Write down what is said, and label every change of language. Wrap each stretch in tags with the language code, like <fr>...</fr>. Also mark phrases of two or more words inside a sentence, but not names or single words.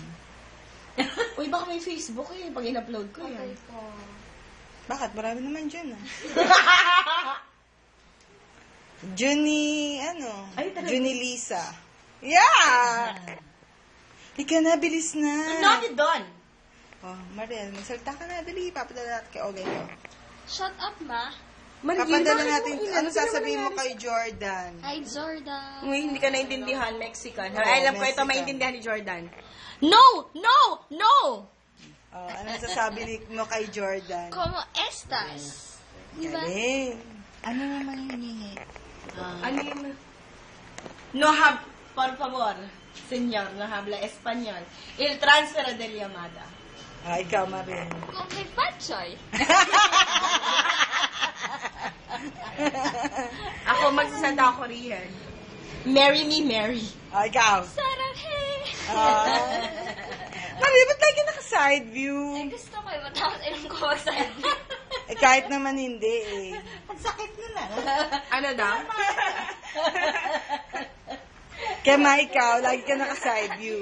<tl>Uy, baka may Facebook eh. Pag in-upload ko yan. Bakit? Marami naman June Juni, Ay, talaga? Juni Lisa. Yeah! Ika na, bilis na.</tl> <en>Not done.</en> <tl>Oh, Mariel, magsalita ka na. Dali, papadala natin kay Ogay ko.</tl> <en>Shut up, ma.</en> <tl>Papadala natin. Ano sasabihin mo kay Jordan? Hi, Jordan. Uy, hindi ka naintindihan. Mexican. Oo, Alam ko ito Mexican. maintindihan ni Jordan. No! Oh, ano sasabi mo kay Jordan?</tl> <es>¿Cómo estas?</es> <tl>Diba? Galing. Ano naman hinihingi? Ano yun?</tl> <es>Por favor, señor, no habla español. Il transfero del llamada.</es> <tl>Ah, ikaw, Mariel. Kung may patsoy. Ako magsasalita ako Korean.</tl> <en>Marry me, Mary.</en> <tl>Ah, ikaw. Saranghe. Mariel, ba't lagi naka-side view? Ay, gusto ko eh. Matapos ilang ko mag-side. Eh, kahit naman hindi eh. Ang sakit na na. Ano daw? Kaya ma, ikaw, lagi ka naka-side view.</tl>